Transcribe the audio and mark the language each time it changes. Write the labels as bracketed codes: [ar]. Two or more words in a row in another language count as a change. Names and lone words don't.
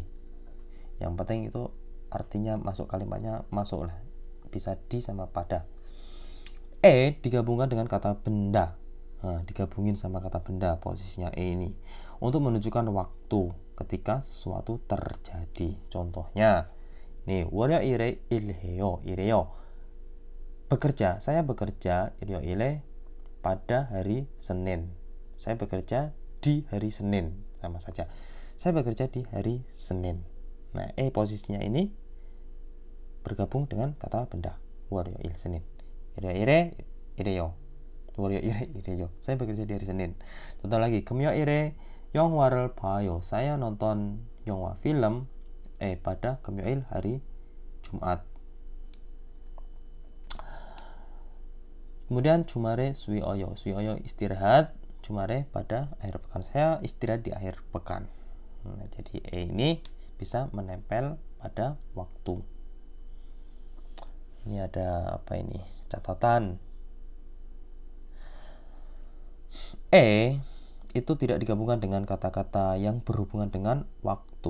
[id] Yang penting itu artinya masuk, kalimatnya masuk lah. Bisa di sama pada. Digabungkan dengan kata benda. Nah, digabungin sama kata benda posisinya ini untuk menunjukkan waktu ketika sesuatu terjadi. Contohnya, nih, [ko] 월요일에 일해요. 이래요. [id] Bekerja, saya bekerja 일요일에 pada hari Senin. Saya bekerja di hari Senin, sama saja. Saya bekerja di hari Senin. Nah, posisinya ini bergabung dengan kata benda. [ko] 월요일, Senin. 일요일에 이래요. 월요일에 이래요. [id] Saya bekerja di hari Senin. Contoh lagi, [ko] 금요일에 영화를 봐요. [id] Saya nonton 영화 film pada 금요일 hari Jumat. [ko] Kemudian 주말에 쉬어요. [id] 쉬어요 istirahat. 주말에 pada akhir pekan. Saya istirahat di akhir pekan. Nah, jadi ini bisa menempel pada waktu. Ini ada apa ini? Catatan. Itu tidak digabungkan dengan kata-kata yang berhubungan dengan waktu.